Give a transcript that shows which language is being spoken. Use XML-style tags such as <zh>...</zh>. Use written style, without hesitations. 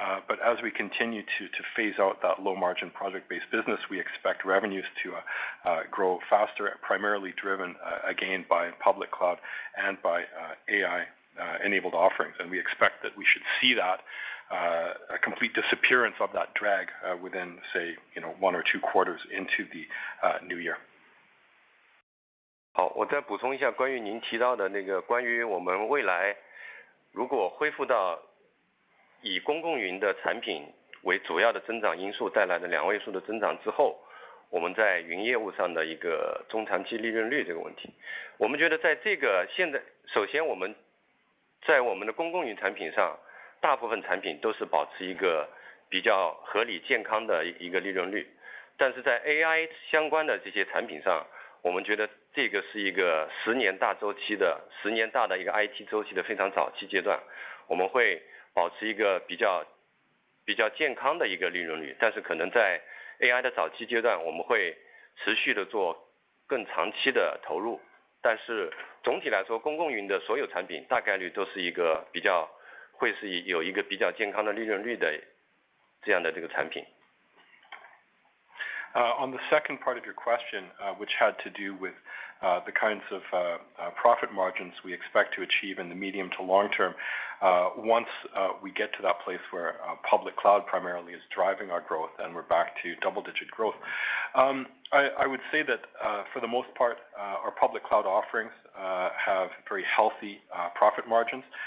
<en>But as we continue to phase out that low-margin project-based business, we expect revenues to grow faster, primarily driven again by public cloud and by AI-enabled offerings. And we expect that we should see that a complete disappearance of that drag within, say, 1 or 2 quarters into the new year.</en> <zh>好，我再补充一下关于您提到的那个关于我们未来如果恢复到以公共云的产品为主要的增长因素带来的2位数的增长之后，我们在云业务上的一个中长期利润率这个问题。我们觉得在这个现在，首先我们在我们的公共云产品上，大部分产品都是保持一个比较合理健康的一个利润率，但是在 AI 相关的这些产品上，我们觉得这个是一个10年大周期的10年大的一个 IT 周期的非常早期阶段，我们会保持一个比较健康的一个利润率，但是可能在 AI 的早期阶段，我们会持续的做更长期的投入，但是总体来说，公共云的所有产品大概率都是一个会是有一个比较健康的利润率的这样的这个产品。</zh> <en>On the second part of your question, which had to do with the kinds of profit margins we expect to achieve in the medium to long term, once we get to that place where public cloud primarily is driving our growth and we're back to double-digit growth, I would say that for the most part, our public cloud offerings have very healthy profit margins.</en>